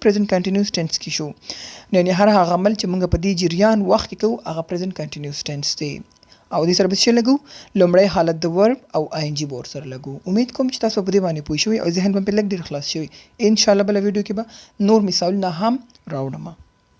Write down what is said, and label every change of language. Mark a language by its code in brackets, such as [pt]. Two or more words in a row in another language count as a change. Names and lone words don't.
[en] present continuous tense [ps] کې شو. یعنې هر هغه عمل چې موږ په دې جریان وخت کې کوو هغه [en] present continuous tense [ps] دی. او دې سره به څه لګو؟ لومړی حالت د ورب او آی ان جي به ورسره لګو. امید کوم چې تاسو په دې باندې پوه شوي او ذهن به پرې لږ ډېر خلاص شوي. انشاءالله بله ویډیو کې به نور مثالونه هم راوړم.